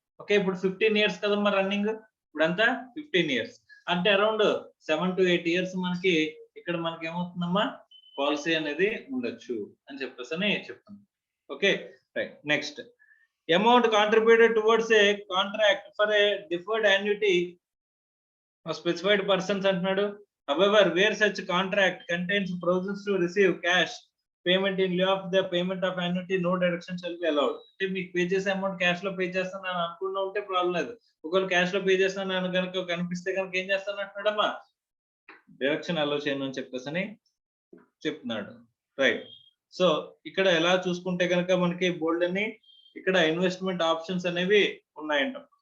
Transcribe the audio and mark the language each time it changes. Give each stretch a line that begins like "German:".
Telugu: Okay, ఇప్పుడు 15 years కదమ్మా running, ఇప్పుడంతా 15 years అంటే అరౌండ్ 7 to 8 years మనకి ఇక్కడ మనకి ఏమవుతుందమ్మా పాలసీ అనేది ఉండొచ్చు అని చెప్పేసి చెప్తాను. Okay right.
English: Next, amount contributed towards a contract for a deferred annuity specified persons అంటున్నాడు. However, where such contract contains provisions to receive cash payment in lieu of the payment of annuity, no deduction shall be allowed.
Telugu: అంటే మీకు pay చేసే amount cash లో pay చేస్తాను అని అనుకున్నా ఉంటే problem లేదు. ఒకవేళ క్యాష్ లో పే చేస్తాను అని కనుక కనిపిస్తే కనుక ఏం చేస్తాను అంటున్నాడమ్మా, డిడక్షన్ అలో చేయను అని చెప్పేసి చెప్తున్నాడు. రైట్. సో ఇక్కడ ఎలా చూసుకుంటే కనుక మనకి బోల్డ్ అని ఇక్కడ ఇన్వెస్ట్మెంట్ ఆప్షన్స్ అనేవి ఉన్నాయంట.